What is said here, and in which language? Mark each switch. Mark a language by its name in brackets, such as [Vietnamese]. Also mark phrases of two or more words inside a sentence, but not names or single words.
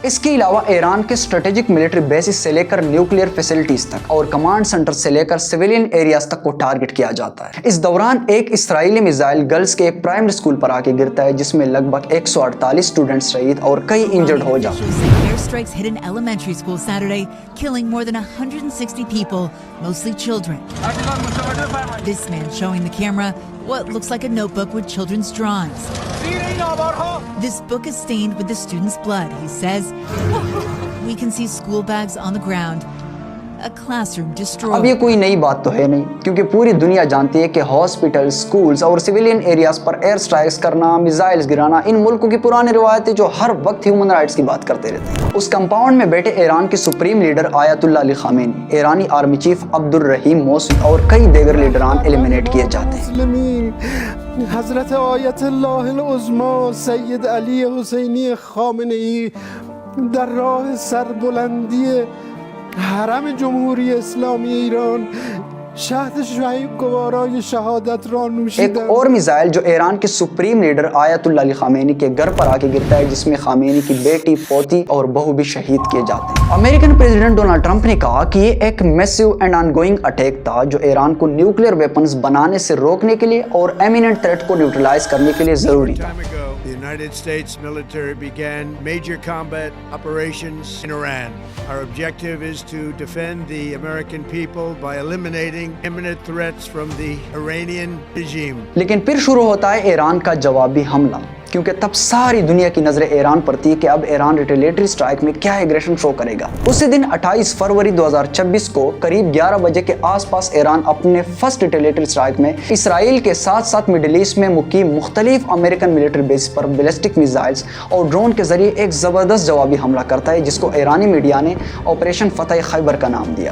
[Urdu] اس کے علاوہ ایران کے [English] strategic military bases [Urdu] سے لے کر [English] nuclear facilities [Urdu] تک اور [English] command center [Urdu] سے لے کر [English] civilian areas [Urdu] تک کو ٹارگٹ کیا جاتا ہے۔ اس دوران ایک اسرائیلی میزائل گرلز کے ایک [English] primary school [Urdu] پر آ کے گرتا ہے جس میں لگ بھگ 148 اسٹوڈنٹس شہید اور کئی انجرڈ ہو جاتے ہیں۔ [English] Airstrikes hit an elementary school Saturday, killing more than 160 people, mostly children. This man showing the camera what looks like a notebook with children's drawings. This book is stained with the students' blood, he says. We can see school bags on the ground. A classroom destroyed. [Urdu] اب یہ کوئی نئی بات تو ہے نہیں کیونکہ پوری دنیا جانتی ہے کہ ہاسپٹل، سکولز اور [English] civilian areas [Urdu] پر [English] air strikes [Urdu] کرنا، میزائلز گرانا ان ملکوں کی پرانی روایتیں جو ہر وقت [English] human rights [Urdu] کی بات کرتے رہتے ہیں۔ اس کمپاؤنڈ میں بیٹھے ایران کے [English] supreme leader [Urdu] آیت اللہ علی خامنئی، ایرانی [English] army chief [Urdu] عبد الرحیم موصوی اور کئی دیگر لیڈران ایلیمینیٹ کیے جاتے ہیں۔ [Persian] حضرت آیت اللہ العظمی سید علی حسینی خامنئی در راه سربلندی حرم جمهوری اسلامی ایران شهد شهید گوارای شهادت را ایک نوشیدند۔ [Urdu] اور میزائل جو ایران کے [English] supreme leader [Urdu] آیت اللہ علی خامنئی کے گھر پر آ کے گرتا ہے جس میں خامنئی کی بیٹی، پوتی اور بہو بھی شہید کیے جاتے ہیں۔ [English] American President [Urdu] ڈونلڈ ٹرمپ نے کہا کہ یہ ایک [English] massive and ongoing attack [Urdu] تھا جو ایران کو [English] nuclear weapons [Urdu] بنانے سے روکنے کے لیے اور [English] imminent threat [Urdu] کو نیوٹرلائز کرنے کے لیے ضروری تھا۔ [English] The United States military began major combat operations in Iran. Our objective is to defend the American people by eliminating imminent threats from the Iranian regime. [Urdu] لیکن پھر شروع ہوتا ہے ایران کا جوابی حملہ، کیونکہ تب ساری دنیا کی نظریں ایران پر تھی کہ اب ایران [English] retaliatory strike [Urdu] میں کیا [English] aggression show [Urdu] کرے گا۔ اسی دن 28 فروری 2026 کو قریب 11 بجے کے آس پاس ایران اپنے [English] first retaliatory strike [Urdu] میں اسرائیل کے ساتھ ساتھ [English] Middle East [Urdu] میں مقیم مختلف [English] American military base [Urdu] پر [English] ballistic missiles [Urdu] اور ڈرون کے ذریعے ایک زبردست جوابی حملہ کرتا ہے جس کو ایرانی میڈیا نے آپریشن فتح خیبر کا نام دیا۔